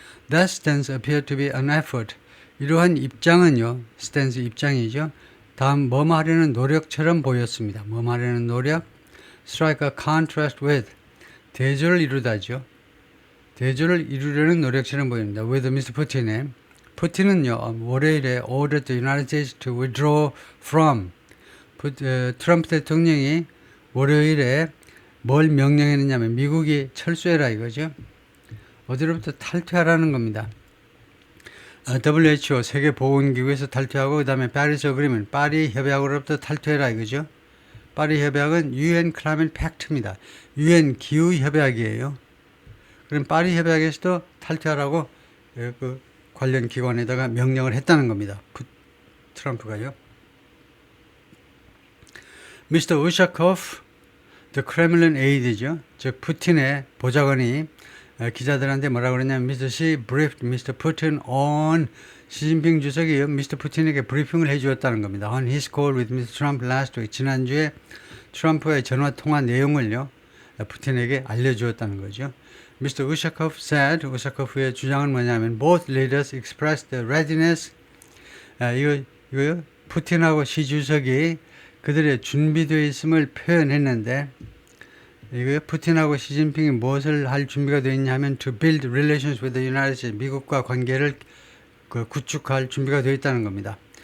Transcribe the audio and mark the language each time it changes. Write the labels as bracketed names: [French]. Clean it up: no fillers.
[English] That stance appeared to be an effort. [Korean] 이러한 입장은요. stance 입장이죠. 다음 뭐뭐 하려는 노력처럼 보였습니다. 뭐뭐 하려는 노력. [English] Strike a contrast with. [Korean] 대조를 이루다죠. 대조를 이루려는 노력처럼 보입니다. [English] With Mr. Putin [Korean] 의 푸틴은요. 월요일에 [English] ordered the United States to withdraw from. [Korean] 트럼프 대통령이 월요일에 뭘 명령했느냐면 미국이 철수해라 이거죠. 어디로부터 탈퇴하라는 겁니다. WHO 세계보건기구에서 탈퇴하고 그 다음에 파리스 어그리먼트 파리 협약으로부터 탈퇴해라 이거죠. 파리 협약은 UN Climate Pact입니다. UN 기후 협약이에요. 그럼 파리 협약에서도 탈퇴하라고 그 관련 기관에다가 명령을 했다는 겁니다. 트럼프가요. [English] Mr. Ushakov, the Kremlin aide죠. [Korean] 즉 푸틴의 보좌관이 기자들한테 뭐라고 그러냐면 Mr. [English] Xi briefed Mr. Putin on [Korean] 시진핑 주석이 Mr. 푸틴에게 브리핑을 해주었다는 겁니다. [English] On his call with Mr. Trump last week. [Korean] 지난주에 트럼프의 전화 통화 내용을요. 푸틴에게 알려주었다는 거죠. [English] Mr. Ushakov said, [Korean] 우샤코프의 주장은 뭐냐면 [English] both leaders expressed their readiness. [Korean] 이거요. 푸틴하고 시 주석이 그들의 준비되어 있음을 표현했는데 이거 푸틴하고 시진핑이 무엇을 할 준비가 되어 있냐 하면 [English] to build relations with the United States [Korean] 미국과 관계를 구축할 준비가 되어 있다는 겁니다.